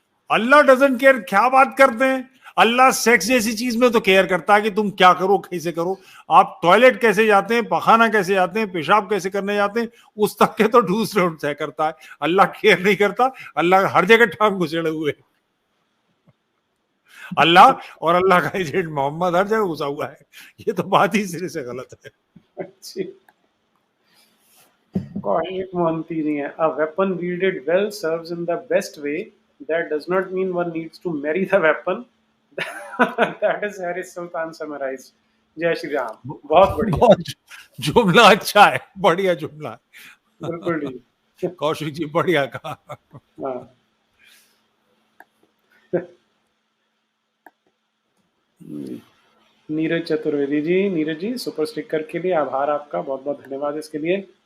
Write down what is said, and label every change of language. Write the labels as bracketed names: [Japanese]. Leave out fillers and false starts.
[English] Allah doesn't care, [Hindi] क्या बात करते हैं? अल्लाह सेक्स जैसी चीज में तो केयर करता है कि तुम क्या करो, कैसे करो, आप टॉयलेट कैसे जाते हैं, पखाना कैसे जाते हैं, पेशाब कैसे करने जाते हैं, उस तक के तो दूसरे तय करता है। अल्लाह केयर नहीं करता, अल्लाह हर जगह टांग घुसेड़े हुए। अल्लाह और अल्लाह का एजेंट मोहम्मद हर जगह घुसा हुआ है। ये तो बात ही सिरे से गलत है। अच्छी। [English] Kaushik Mohanty [Hindi] जी हैं, [English] A weapon wielded well serves in the best way, that does not mean one needs to marry the weapon. That is Harris Sultan summarized. [Hindi] जय श्री राम। बहुत बढ़िया, बहुत जुमला अच्छा है, बढ़िया जुमला है। बिल्कुल ठीक। कौशिक जी बढ़िया कहा। हाँ। नीरज चतुर्वेदी जी, नीरज जी सुपर स्टिकर के लिए आभार आपका, बहुत बहुत धन्यवाद इसके लिए।